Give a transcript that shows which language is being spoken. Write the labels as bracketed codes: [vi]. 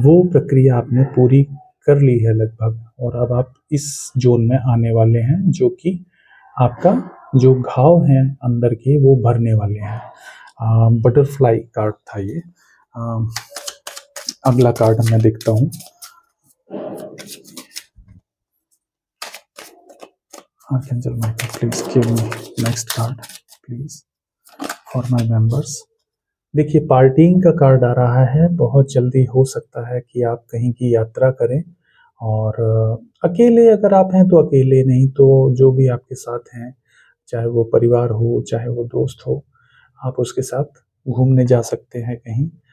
[hi] वो प्रक्रिया आपने पूरी कर ली है लगभग और अब आप इस ज़ोन में आने वाले हैं जो कि आपका जो घाव हैं अंदर के वो भरने वाले हैं। बटरफ्लाई कार्ड था ये। अगला कार्ड मैं देखता हूँ। [en] Archangel Michael, please give me next card, please, for my members. [hi] देखिए, पार्टिंग का कार्ड आ रहा है। बहुत जल्दी हो सकता है कि आप कहीं की यात्रा करें और अकेले अगर आप हैं तो अकेले, नहीं तो जो भी आपके साथ हैं, चाहे वो परिवार हो, चाहे वो दोस्त हो, आप उसके साथ घूमने जा सकते हैं कहीं।